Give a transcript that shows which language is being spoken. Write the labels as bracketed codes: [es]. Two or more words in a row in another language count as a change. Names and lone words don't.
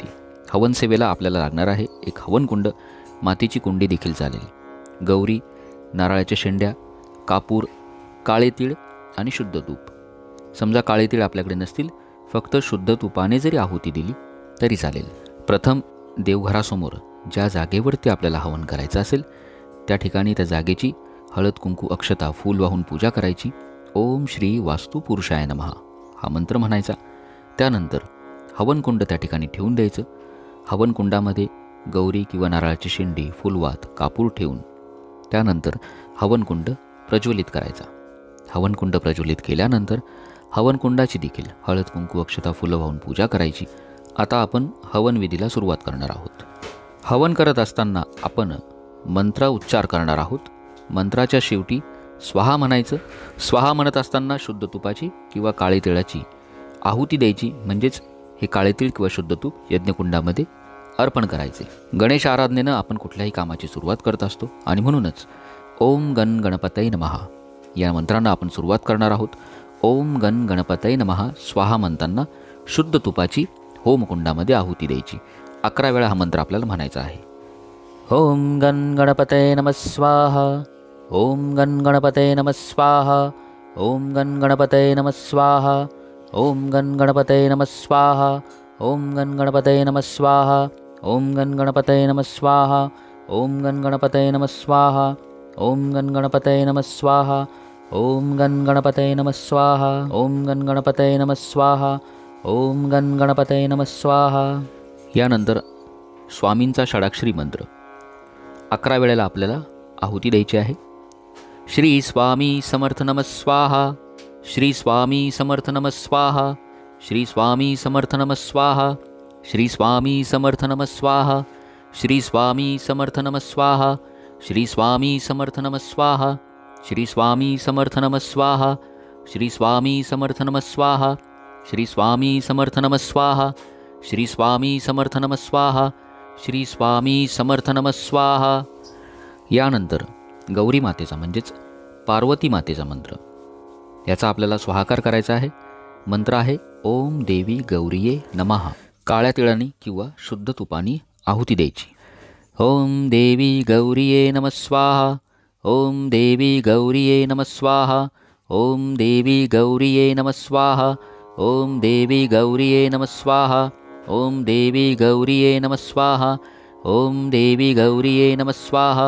[mr] हवन सेवेला आपल्याला लागणार आहे एक हवनकुंड, मातीची कुंडी देखील चालेल, गौरी, नारळाच्या शेंड्या, कापूर, काळे तीळ आणि शुद्ध तूप. समजा काळे तीळ आपल्याकडे नसतील, फक्त शुद्ध तुपाने जरी आहुती दिली तरी चालेल. प्रथम देवघरासमोर ज्या जागेवरती आपल्याला हवन करायचं असेल त्या ठिकाणी त्या जागेची हळद, कुंकू, अक्षता, फूल वाहून पूजा करायची. [sa] ओम श्री वास्तू पुरुषाय नमः [mr] हा मंत्र म्हणायचा. त्यानंतर हवनकुंड त्या ठिकाणी ठेवून द्यायचं. हवनकुंडामध्ये गौरी किंवा नारळाची शेंडी, फुलवात, कापूर ठेवून त्यानंतर हवनकुंड प्रज्वलित करायचा. हवनकुंड प्रज्वलित केल्यानंतर हवनकुंडाची देखील हळद, कुंकू, अक्षता, फुलं वाहून पूजा करायची. आता आपण हवनविधीला सुरुवात करणार आहोत. हवन करत असताना आपण मंत्र उच्चार करणार आहोत. मंत्राच्या शेवटी स्वाहा म्हणायचं. स्वाहा म्हणत असताना शुद्ध तुपाची किंवा काळे तिळाची आहुती द्यायची, म्हणजेच हे काळे तीळ किंवा शुद्ध तूप यज्ञकुंडामध्ये अर्पण करायचे. गणेश आराधनेनं आपण कुठल्याही कामाची सुरुवात करत असतो आणि म्हणूनच [sa] ओम गण गणपतये नमः [mr] या मंत्रांना आपण सुरुवात करणार आहोत. [sa] ओम गण गणपतये नमः स्वाहा [mr] म्हणताना शुद्ध तुपाची होमकुंडामध्ये आहुती द्यायची. 11 वेळा हा मंत्र आपल्याला म्हणायचा आहे. [sa] ओम गण गणपतये नमः स्वाहा. ओम गण गणपतये नमः स्वाहा. ओम गण गणपतये नमः स्वाहा. ओम गण गणपतये नमः स्वाहा. ओम गण गणपतये नमः स्वाहा. ओम गण गणपतये नमः स्वाहा. ओम गण गणपतये नमः स्वाहा. ओम गण गणपतये नमः स्वाहा. ओम गण गणपतये नमः स्वाहा. ओम गण गणपतये नमः स्वाहा. ओम गण गणपतये नमः स्वाहा. [mr] यानंतर स्वामींचा षडाक्षरी मंत्र 11 वेळेला आपल्याला आहुती द्यायची आहे. [sa] श्री स्वामी समर्थ नमः स्वाहा. श्री स्वामी समर्थ नमः स्वाहा. श्री स्वामी समर्थ नमः स्वाहा. श्री स्वामी समर्थ नमः स्वाहा. श्री स्वामी समर्थ नमः स्वाहा. श्री स्वामी समर्थ नमः स्वाहा. श्री स्वामी समर्थ नमः स्वाहा. श्री स्वामी समर्थ नमः स्वाहा. श्री स्वामी समर्थ नमः स्वाहा. श्री स्वामी समर्थ नमः स्वाहा. श्री स्वामी समर्थ नमः स्वाहा. [mr] यानंतर गौरी मातेचा, म्हणजेच पार्वती मातेचा मंत्र, याचा आपल्याला स्वाहाकार करायचा आहे. मंत्र आहे [sa] ओम देवी गौरीये नमः. [mr] काळ्या तिळाने किंवा शुद्ध तुपाने आहुती द्यायची. [sa] ओम देवी गौरीये नमः स्वाहा. ओम देवी गौरीये नमः स्वाहा. ओम देवी गौरीये नमः स्वाहा. ओम देवी गौरीये नमः स्वाहा. ओम देवी गौरीये नमः स्वाहा. ओम देवी गौरीये नमः स्वाहा.